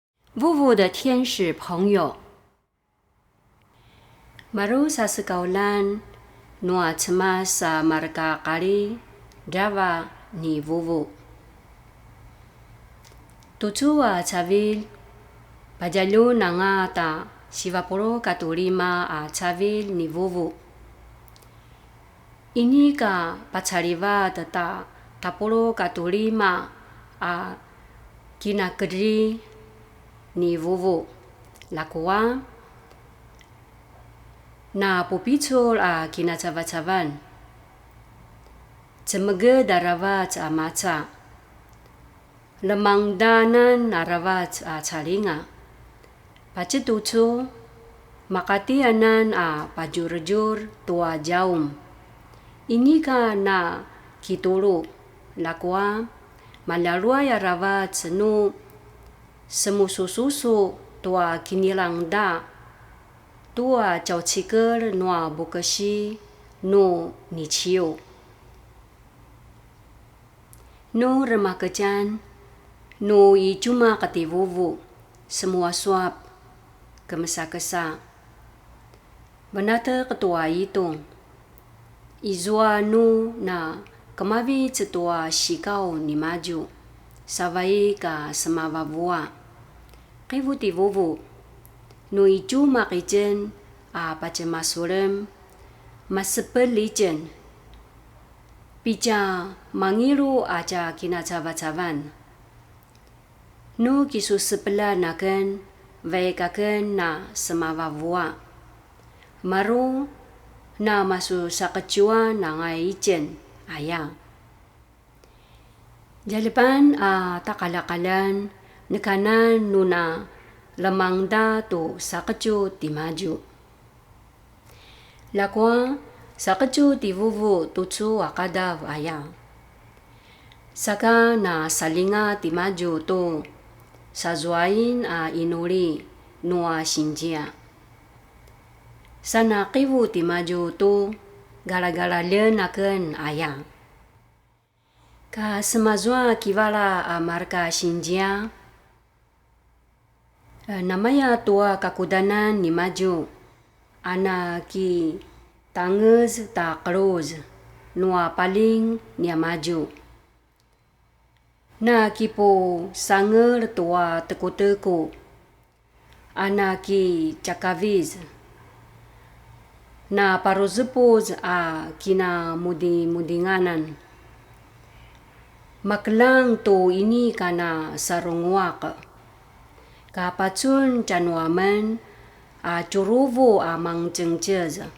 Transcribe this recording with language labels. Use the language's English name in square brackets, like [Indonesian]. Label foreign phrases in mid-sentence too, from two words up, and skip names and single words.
[Paiwan] Vuvu [Chinese] 的天使朋友 [Paiwan] Baru sa sekaulan Nua cemas sa marka kali Java ni Vuvu Tutua cavil Pajalu nangata Sivapuro katulima a cavil ni Vuvu Ini ka pacariva tata Tapuro katulima a kinakeri ni Vuvu lakua na pupicul a kinacava-cavan cemege daravat a maca lemang danan naravat a calinga pacetucu makatianan a pajur-jur tua jaum ini ka na kitulu lakua malalua ya ravat senu semusu-susu tua kinilang da tua cao ciker nua bukasi no ni ciu no remah kecan no i cuma kati Vuvu semua suap kemesa-kesa benata ketua itu izua nu na kemavi cetua shikau ni maju savai ka semavavua Kivuti Vuvu no i cuma kijen a pacemasurem masepelijen Pija mangiru aja kinacava-cavan no kisu sepela naken vaikaken na semavavua maru na masu sakecua na ngai ijen ayang Jalepan a takalakalan nekanan nuna lemangda tu sakecu ti maju. Lakwa sakecu ti Vuvu tucu akadav ayang. Saka na salinga ti maju tu sazuain a inuri nua sinjia. Sana kivu ti maju tu gara-gara lenaken ayang. Ka semazua kivala a marka sinjia namanya tua kakudanan ni maju ana ki tangez ta kroz nua paling nia maju na kipo sanger tua teku-teku ana ki cakaviz na parozepuz a kina mudinganan maklang to ini kana sarungwak Kapacun canuaman a curuvu a mangcengceza.